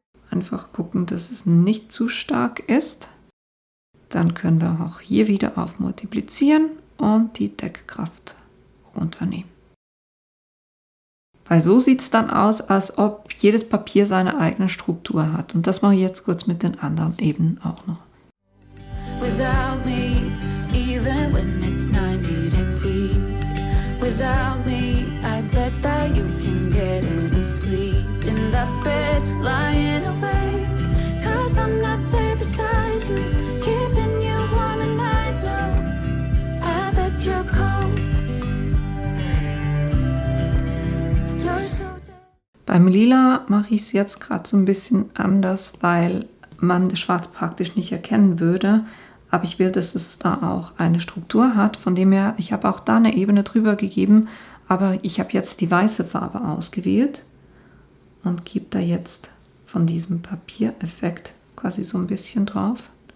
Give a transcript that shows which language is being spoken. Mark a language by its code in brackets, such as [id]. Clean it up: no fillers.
[de] Einfach gucken, dass es nicht zu stark ist. Dann können wir auch hier wieder auf Multiplizieren und die Deckkraft runternehmen. Weil so sieht es dann aus, als ob jedes Papier seine eigene Struktur hat. Und das mache ich jetzt kurz mit den anderen Ebenen auch noch. [en] Without me, even when it's 90 degrees. Without me, I bet that you can get any sleep in that bed, lying awake. 'Cause I'm not there beside you, keeping you warm and I know, I bet you're cold. You're so dead. [de] Beim Lila mache ich es jetzt gerade so ein bisschen anders, weil man das Schwarz praktisch nicht erkennen würde. Aber ich will, dass es da auch eine Struktur hat. Von dem her, ich habe auch da eine Ebene drüber gegeben, aber ich habe jetzt die weiße Farbe ausgewählt und gebe da jetzt von diesem Papiereffekt quasi so ein bisschen drauf.